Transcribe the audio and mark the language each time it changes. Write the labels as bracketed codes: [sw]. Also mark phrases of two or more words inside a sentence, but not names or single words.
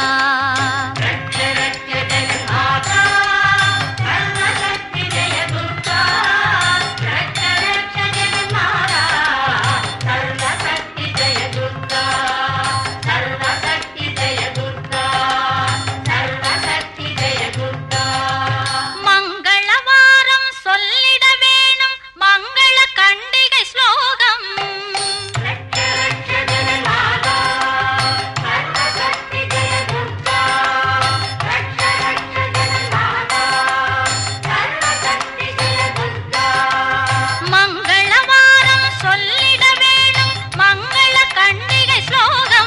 [sa] रक्ष रक्ष जगन्माता सर्वशक्ति जय दुर्गा. रक्ष रक्ष जगन्माता सर्वशक्ति जय दुर्गा. सर्वशक्ति जय दुर्गा. सर्वशक्ति जय दुर्गा. [ta] மங்களவாரம் சொல்லிட வேணும் மங்கள கண்டிகை ஸ்லோகம். மங்களவாரம் சொல்லிட வேணும் மங்கள கண்டிகை ஸ்லோகம்.